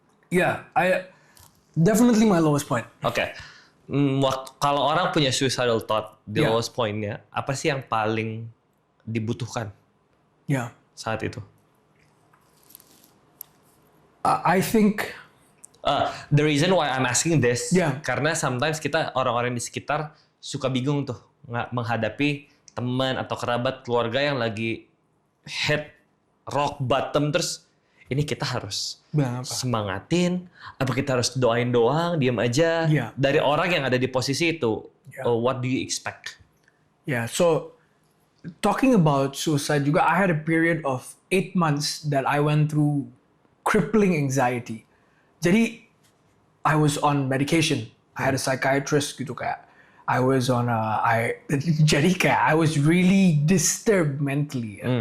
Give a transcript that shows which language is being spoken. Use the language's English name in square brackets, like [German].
[English] Yeah, definitely my lowest point. [Indonesian] Oke. Kalau orang punya [English] suicidal thought [Indonesian] di [English] Yeah. [Indonesian] lowest point-nya, apa sih yang paling dibutuhkan [English] Yeah. [Indonesian] saat itu? [English] I think, The reason why I'm asking this, Yeah. [Indonesian] karena sometimes kita orang-orang di sekitar suka bingung tuh menghadapi teman atau kerabat keluarga yang lagi [English] hit rock bottom, [Indonesian] terus ini kita harus bilang apa? semangatin, apa kita harus doain doang, diam aja? [English] Yeah. [Indonesian] Dari orang yang ada di posisi itu, [English] Yeah. what do you expect? Yeah, so talking about suicide juga, I had a period of 8 months that I went through crippling anxiety. Jadi, I was on medication. I had a psychiatrist gitu, kayak I was on [Indonesian] jadi kayak [English] I was really disturbed mentally.